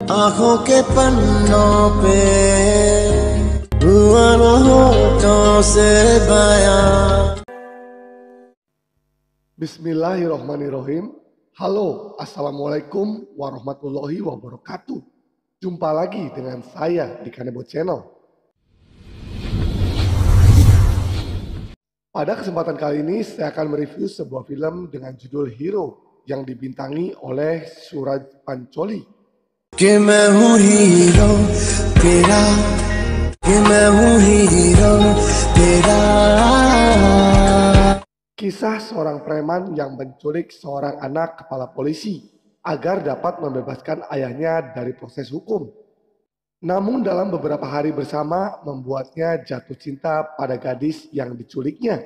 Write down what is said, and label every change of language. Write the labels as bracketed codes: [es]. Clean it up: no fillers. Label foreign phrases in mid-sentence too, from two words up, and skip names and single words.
[hi] आंखों के पन्नों पे हुआ न होठों से बयां। [ar] بسم الله الرحمن الرحيم. Halo, السلام عليكم ورحمة الله وبركاته. [id] Jumpa lagi dengan saya di Kanebo Channel. Pada kesempatan kali ini saya akan mereview sebuah film dengan judul Hero yang dibintangi oleh Suraj Pancholi. [hi] कि मैं हूँ हीरो तेरा, कि मैं हूँ हीरो तेरा. [id] Kisah seorang preman yang menculik seorang anak kepala polisi agar dapat membebaskan ayahnya dari proses hukum. Namun dalam beberapa hari bersama membuatnya jatuh cinta pada gadis yang diculiknya.